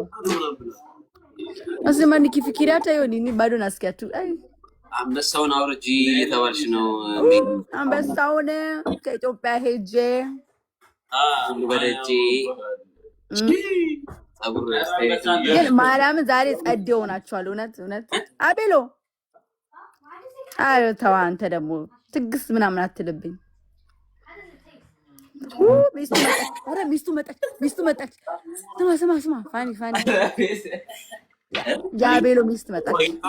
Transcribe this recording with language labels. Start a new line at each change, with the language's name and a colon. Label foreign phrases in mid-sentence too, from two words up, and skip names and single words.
Swahili: Nasema nikifikiria hata hiyo nini bado nasikia tu.
Amharic: አንበሳውን አውርጂ የተባልሽ ነው። አንበሳውን ከኢትዮጵያ ሄጄ ወደጂ ግን ማርያም ዛሬ ጸዴ ሆናችኋል። እውነት አቤሎ አይ ተው አንተ ደግሞ ትግስት ምናምን አትልብኝ። ሚስቱ መጣች። ስማ ፋኒ የአቤሎ ሚስት መጣች።